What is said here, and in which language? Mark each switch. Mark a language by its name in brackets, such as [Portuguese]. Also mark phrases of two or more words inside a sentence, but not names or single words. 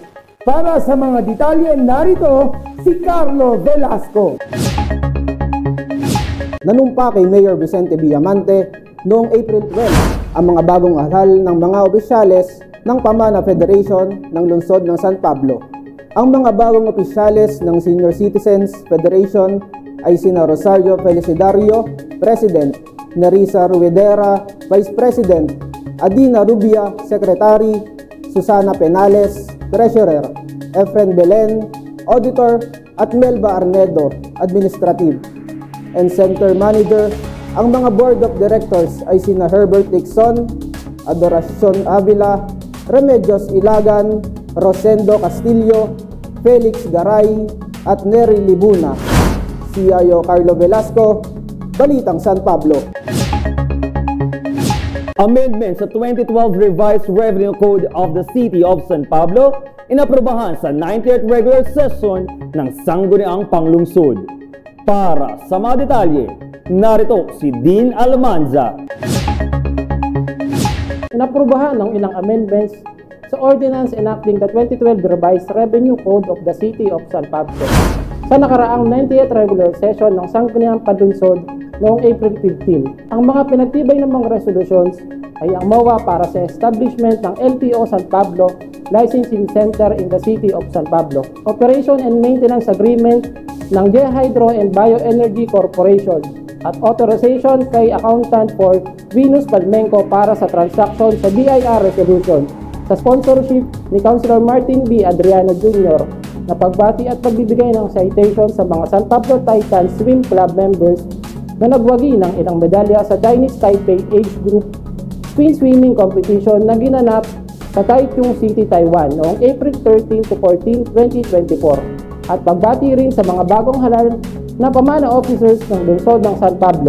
[Filipino] Para sa mga detalye, narito si Carlo Velasco. Nanumpa kay Mayor Vicente B. Amante noong April 12 ang mga bagong halal ng mga opisyales ng Pamana Federation ng lungsod ng San Pablo. Ang mga bagong opisyales ng Senior Citizens Federation ay sina Rosario Felicidario, President, Nerissa Ruidera, [English] Vice President, [Filipino] Adina Rubia, Secretary, Susana Penales, Treasurer, Efren Belen, Auditor, at Melba Arnedo, Administrative. [English] And Center Manager, [Filipino] ang mga [English] Board of Directors [Filipino] ay sina Herbert Dixon, Adoracion Avila, Remedios Ilagan, Rosendo Castillo, Felix Garay, at Nery Libuna. CIO Carlo Velasco, Balitang San Pablo. Amendment sa 2012 Revised Revenue Code of the City of San Pablo inaprobahan sa 90th Regular Session ng Sangguniang Panglungsod. Para sa mga detalye, narito si Dean Almanza. Inaprubahan ng ilang amendments sa [English] Ordinance enacting [Filipino] the 2012 Revised Revenue Code of the City of San Pablo sa nakaraang 90th Regular Session ng Sangguniang Panlungsod noong April 15. Ang mga pinagtibay ng mga resolutions ay ang MOA para sa establishment ng LTO San Pablo Licensing Center in the City of San Pablo, Operation and Maintenance Agreement ng Gehydro and Bioenergy Corporation at authorization kay Accountant for Venus Palmenco para sa transaction sa BIR Resolution sa sponsorship ni Councilor Martin B. Adriano Jr. na pagbati at pagbibigay ng citation sa mga San Pablo Titan Swim Club members na nagwagi ng ilang medalya sa Chinese Taipei Age Group Twin Swimming Competition na ginanap sa Taichung City, Taiwan noong April 13 to 14, 2024 at pagbati rin sa mga bagong halal na pamana officers ng lungsod ng San Pablo.